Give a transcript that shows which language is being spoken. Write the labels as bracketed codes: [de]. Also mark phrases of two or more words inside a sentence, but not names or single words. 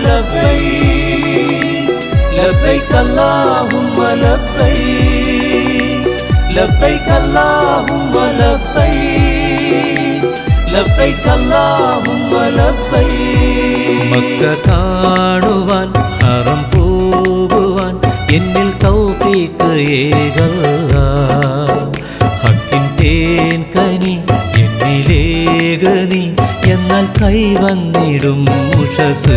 [ar] لبيك لبيك اللهم لبيك لبيك اللهم لبيك لبيك اللهم لبيك. [ml] മക്ക കാണുവാൻ ഹറം പോകുവാൻ എന്നിൽ തൗഫീഖ് ഏകല്ലാ. ഹക്കിൻ തേൻ കനി എന്നിലേകനി എന്നാൽ കൈവന്നിടും ഉഷസ്.